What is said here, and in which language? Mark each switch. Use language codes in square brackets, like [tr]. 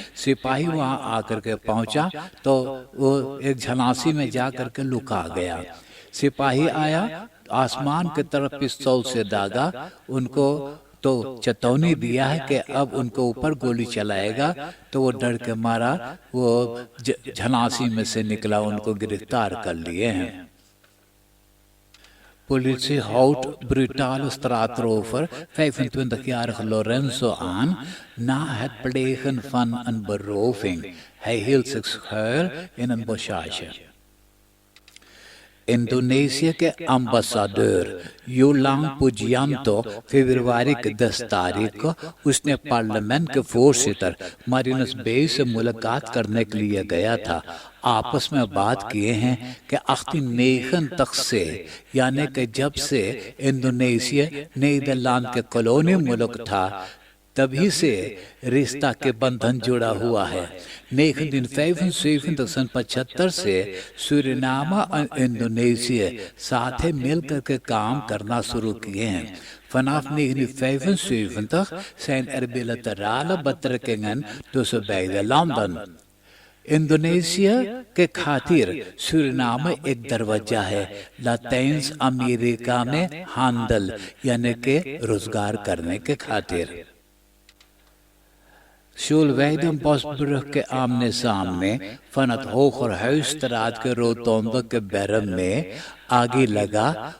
[hns] सिपाही वहाँ आकर के पहुँचा तो वो एक झलासी में जा करके लुका गया। सिपाही आया आसमान की तरफ पिस्तौल से दागा, उनको तो चेतावनी दिया है कि अब उनको ऊपर गोली चलाएगा, तो वो डर के मारा वो झनासी में से निकला, उनको गिरफ्तार कर लिए हैं। [nl] Politie houdt brutale straatrover 25-jarige Lorenzo aan na het plegen van een beroving. Hij hield zich schuil in een bushage. [hns] इंडोनेशिया के अम्बासाडर योलांग पुजियांतो फरवरी की 10 तारीख को उसने पार्लियामेंट के फोर्सिटर मारिनस बे से मुलाकात करने के लिए गया था। आपस में बात किए हैं कि 1809 तक से, यानी कि जब से इंडोनेशिया नीदरलैंड के कॉलोनी मुल्क था, तभी से रिश्ता के बंधन जुड़ा हुआ है। 1975 से सूरीनाम और इंडोनेशिया साथ मिलकर के काम करना शुरू किए हैं। [nl] Vanaf 1975 zijn er bilaterale betrekkingen tussen beide landen. [hns] इंडोनेशिया के खातिर सूरीनाम एक दरवाजा है लैटिन अमेरिका में हांडल, यानी के रोजगार करने के खातिर। Schulweidenbosbrug के आमने सामने van het Hogerhuisstraat के रोतोंबे के बैरम में आगे लगा।